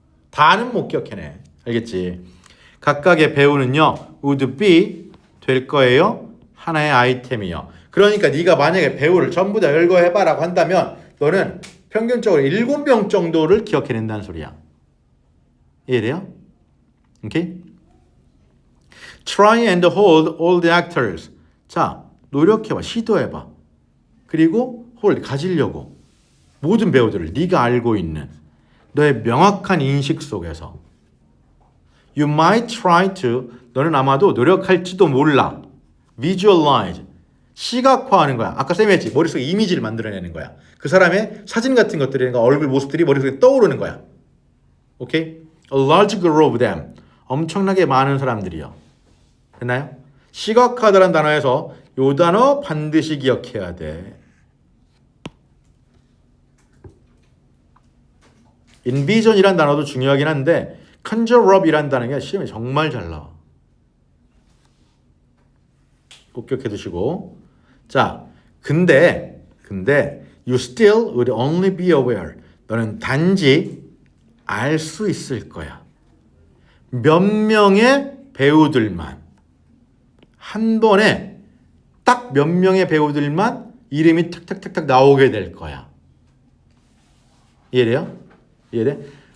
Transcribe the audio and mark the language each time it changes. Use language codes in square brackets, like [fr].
[ko] 다는 못 기억해내. 알겠지? 각각의 배우는요. [en] would be [ko] 될 거예요. 하나의 아이템이요. 그러니까 네가 만약에 배우를 전부 다 열거해봐라고 한다면 너는 평균적으로 7명 정도를 기억해낸다는 소리야. 이해돼요? 오케이? [en] Try and hold all the actors. [ko] 자, 노력해봐. 시도해봐. 그리고 hold, 가지려고. 모든 배우들을 네가 알고 있는 너의 명확한 인식 속에서 [en] You might try to [ko] 너는 아마도 노력할지도 몰라. Visualize. 시각화하는 거야. 아까 쌤이 했지. 머릿속에 이미지를 만들어내는 거야. 그 사람의 사진 같은 것들이 얼굴 모습들이 머릿속에 떠오르는 거야. [en] 오케이? A large group of them. [ko] 엄청나게 많은 사람들이요. 됐나요? 시각화라는 단어에서 요 단어 반드시 기억해야 돼. envision이란 단어도 중요하긴 한데 conjure up이란 단어가 시험에 정말 잘 나와. 꼭 기억해 두시고. 자, 근데 [en] you still would only be aware. [ko] 너는 단지 알 수 있을 거야. 몇 명의 배우들만 한 번에 딱 몇 명의 배우들만 이름이 탁탁탁탁 나오게 될 거야. 이해돼요? 이해돼?